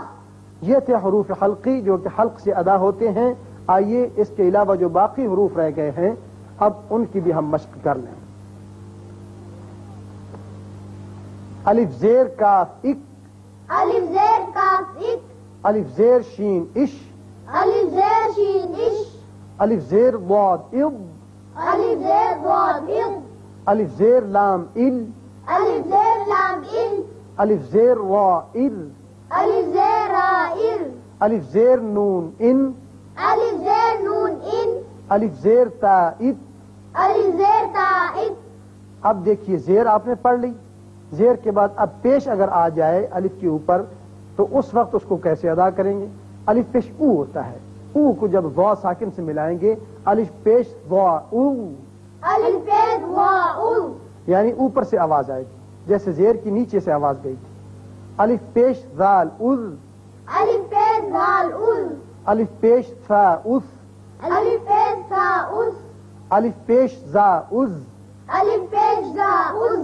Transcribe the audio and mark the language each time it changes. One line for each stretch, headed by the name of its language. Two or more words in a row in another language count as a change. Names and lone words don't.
Urdu: یہ تھے حروف حلقی جو کہ حلق سے ادا ہوتے ہیں. آئیے اس کے علاوہ جو باقی حروف رہ گئے ہیں اب ان کی بھی ہم مشق کر لیں. الف زیر کاف اک، الف زیر کاف اک، الف زیر شین اش، الف زیر شین اش، الف زیر ضاد اض، الف زیر ضاد اض، الف زیر لام ال، الف زیر لام ال، الف زیر را ال، الف زیر را ال، الف زیر نون ان، الف زیر نون ان، الف زیر تا ات. الف زیر تا ات. اب دیکھیے زیر آپ نے پڑھ لی. زیر کے بعد اب پیش اگر آ جائے الف کے اوپر تو اس وقت اس کو کیسے ادا کریں گے؟ الف پیش او ہوتا ہے. او کو جب وا ساکن سے ملائیں گے، الف پیش وا او، الف پیش وا او، یعنی اوپر سے آواز آئے گی. جیسے زیر کی نیچے سے آواز گئی تھی. الف پیش ذال اذ، الف پیش ذال اذ، الف پیش ثا اث، الف پیش ثا اث، الف پیش زا از، الف پیش ذا اذ،